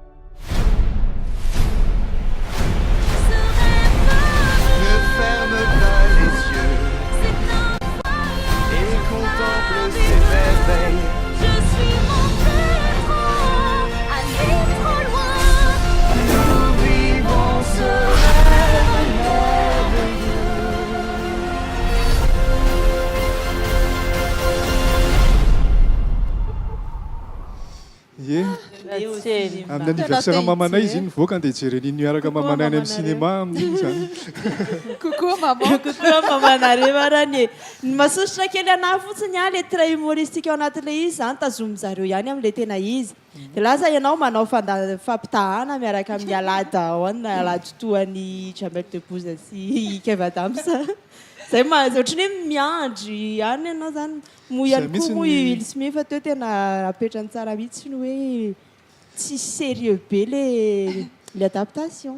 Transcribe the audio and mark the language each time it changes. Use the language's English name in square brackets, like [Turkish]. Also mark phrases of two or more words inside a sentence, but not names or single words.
[French] Ne ferme pas les yeux et contemple ces merveilles. Je suis monté trop, allé trop loin. Nous vivons ce rêve merveilleux. [Malagasy] Ie amin'ny anniversaire mamanay izy iny mivoaka andeha hijereny miaraka mamanay any amin'ny cinéma amin'iny zany. [French] Coucou maman. [Malagasy] Coucou mamanareo arany. Masosotra kely anahy fotsiny a [French] le trait humoristique [Malagasy] ao anatin'le izy zany tazomy zareo ihany amin'le tena izy. De lasa ianao manao fampitahana miaraka amin'ny alada ao any alada totoan'ny Jamel Debbouze sy Kev Adams. Zay ohatrany hoe miandry ihany ianao zany moa ihany koa moa Will Smith teo tena apetrany tsara mihitsy ny hoe tsy sérieux be [French] le adaptation.